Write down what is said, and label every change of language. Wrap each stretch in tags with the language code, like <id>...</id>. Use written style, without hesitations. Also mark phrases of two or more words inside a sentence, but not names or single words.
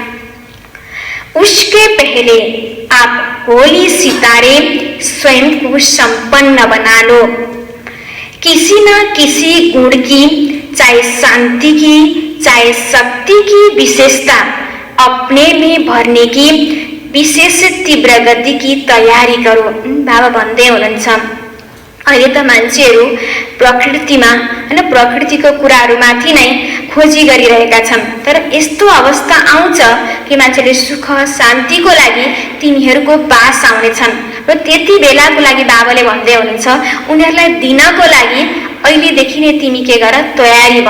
<hi>उसके पहले आप होली सितारे स्वयं को संपन्न बना लो। किसी न किसी गुण की, चाहे शांति की, चाहे शक्ति की विशेषता अपने में भर्ने की विशेष तीव्र गति की तयारी करो।</hi> <ne>बाबा भन्दै हुनुहुन्छ अहिले त मान्छेहरू प्रकृतिमा हैन प्रकृतिको कुराहरूमाथि नै खोजी गरिरहेका छन्। तर यस्तो अवस्था आउँछ कि मान्छेले सुख शान्तिको लागि तिनीहरूको पास आउनेछन् र त्यति बेलाको लागि बाबाले भन्दै हुनुहुन्छ उनीहरूलाई दिनको लागि अहिलेदेखि नै तिमी के गर, तयारी बन।</ne>